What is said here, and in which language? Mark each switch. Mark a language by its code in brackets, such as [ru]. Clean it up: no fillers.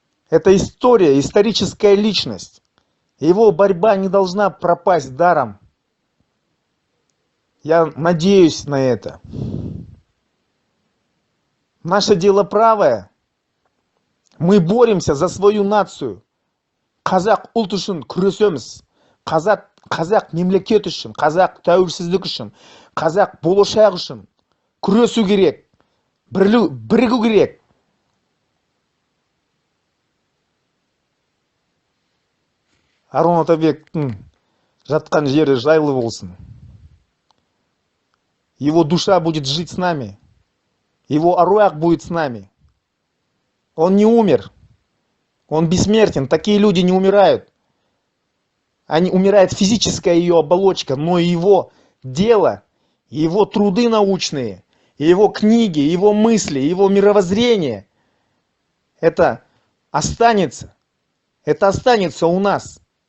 [ru] Это история, историческая личность. Его борьба не должна пропасть даром. Я надеюсь на это. Наше дело правое. Мы боремся за свою нацию. [kk] Қазақ ұлт үшін күресеміз. Қазақ мемлекет үшін, қазақ тәуелсіздік үшін, қазақ болашақ үшін күресу керек. Бірігу керек. Арон Атабектің жатқан жері жайлы болсын. [ru] Его душа будет жить с нами. Его аруах будет с нами. Он не умер. Он бессмертен. Такие люди не умирают. Умирает физическая ее оболочка, но его дело, его труды научные, его книги, его мысли, его мировоззрение, это останется у нас.